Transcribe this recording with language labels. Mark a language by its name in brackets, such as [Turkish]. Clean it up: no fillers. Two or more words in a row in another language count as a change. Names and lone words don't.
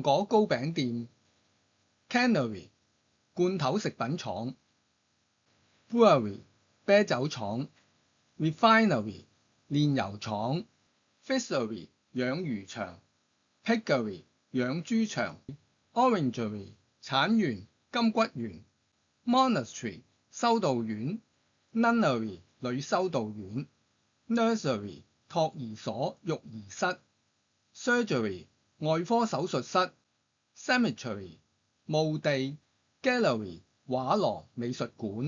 [Chinese] 果糕餅店、cannery 罐頭食品廠、brewery 啤酒廠、refinery 煉油廠、fishery 養魚場、piggery 養豬場、orangery 橙園、金橘園、monastery 修道院、nunnery 女修道院、nursery 托兒所、育兒室、surgery 外科手術室、cemetery 墓地、gallery 畫廊、美術館。